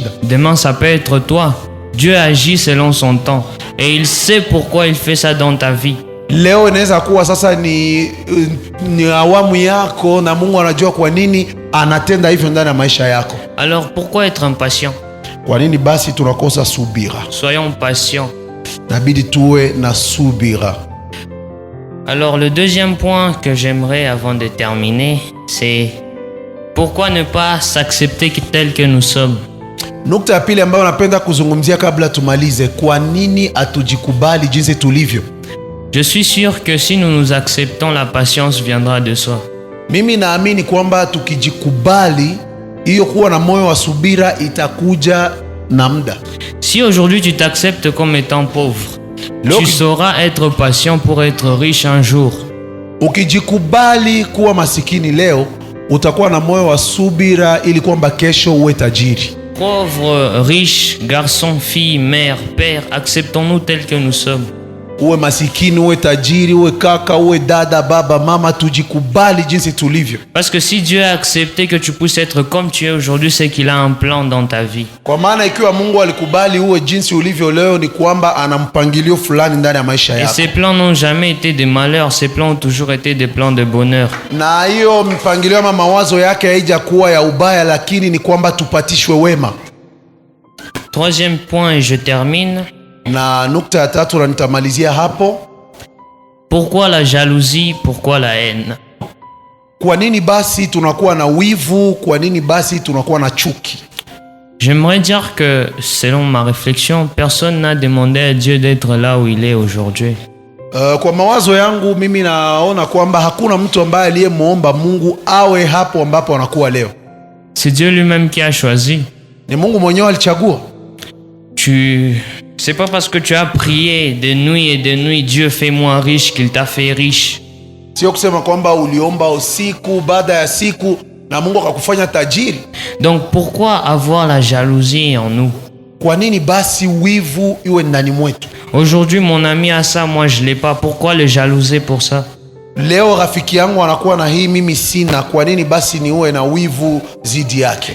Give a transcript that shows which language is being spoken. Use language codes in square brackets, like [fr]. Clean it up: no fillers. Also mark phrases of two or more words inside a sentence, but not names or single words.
[fr] Demain, ça peut être toi. Dieu agit selon son temps et il sait pourquoi il fait ça dans ta vie. [sw] Leo inaweza kuwa sasa ni awamu yako na Mungu anajua kwa nini anatenda hivyo ndani ya maisha yako. [fr] Alors pourquoi être impatient? [sw] Kwa nini basi tunakosa subira? [fr] Soyons patients. [sw] Nabidi tuwe na subira. [fr] Alors le deuxième point que j'aimerais avant de terminer, c'est pourquoi ne pas s'accepter tel que nous sommes. [sw] Nukta ya pili ambayo napenda kuzungumzia kabla tumalize, kwa nini atujikubali jinsi tulivyo? [fr] Je suis sûr que si nous nous acceptons, la patience viendra de soi. [sw] Mimi naamini kwamba tukijikubali, hiyo kuwa na moyo wa subira itakuja na muda. [fr] Si aujourd'hui tu t'acceptes comme étant pauvre, tu sauras être patient pour être riche un jour. [sw] Ukijikubali kuwa masikini leo, utakuwa na moyo wa subira ili kwamba kesho uwe tajiri. [fr] Pauvre, riche, garçon, fille, mère, père, acceptons-nous tels que nous sommes. [sw] Uwe masikini, uwe tajiri, uwe kaka, uwe dada, baba, mama, tujikubali jinsi tulivyo. [fr] Parce que si Dieu a accepté que tu puisses être comme tu es aujourd'hui, c'est qu'il a un plan dans ta vie. [sw] Kwa maana ikiwa Mungu alikubali uwe jinsi ulivyo leo, ni kwamba ana mpangilio fulani ndani ya maisha yako. [fr] Et ces plans n'ont jamais été des malheurs, ces plans ont toujours été des plans de bonheur. [sw] Na hiyo mpangilio ama mawazo yake haija kuwa ya ubaya, lakini ni kwamba tupatishwe wema. [fr] Troisième point et je termine. [sw] Na nukta ya tatu na nitamalizia hapo. [fr] Pourquoi la jalousie? Pourquoi la haine? [sw] Kwa nini basi tunakuwa na wivu? Kwa nini basi tunakuwa na chuki? [fr] J'aimerais dire que, selon ma réflexion, personne n'a demandé à Dieu d'être là où il est aujourd'hui. [sw] Kwa mawazo yangu mimi naona kwamba hakuna mtu ambaye aliyemuomba Mungu awe hapo ambapo anakuwa leo. [fr] C'est Dieu lui-même qui a choisi. [sw] Ni Mungu mwenyewe alichagua. [fr] C'est pas parce que tu as prié de nuit et de nuit, Dieu fais-moi riche, qu'il t'a fait riche. [sw] Sio kusema kwamba uliomba usiku baada ya siku na Mungu akakufanya tajiri. [fr] Donc pourquoi avoir la jalousie en nous? [sw] Kwa nini basi wivu iwe ndani mwetu? [fr] Aujourd'hui mon ami a ça, moi je l'ai pas. Pourquoi le jalouser pour ça? [sw] Leo rafiki yangu anakuwa na hii, mimi sina. Kwa nini basi niwe na wivu zidi yake?